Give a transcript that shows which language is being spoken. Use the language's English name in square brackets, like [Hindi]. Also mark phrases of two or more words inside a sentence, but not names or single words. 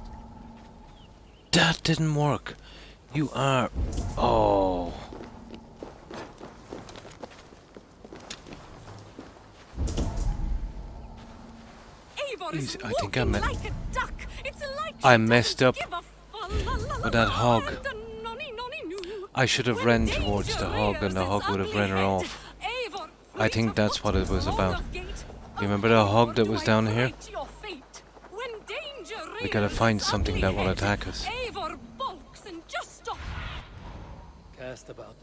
[English] That didn't work. You are. Oh. Eivor is Jeez, I think I walking me- like a duck. It's like I she messed doesn't up give a fa-la-la-la-la with that hog. and a nonny-nonny-noo. I should have When ran danger towards the hog and the rears hog its would have ugly ran her head, off. Eivor, I fleet think of that's foot what it was and about. long of gait. You remember the hog that Do was I down here? prate your fate? When danger We gotta rears find its something ugly that will head, attack us. Eivor balks and just stops. Cast about this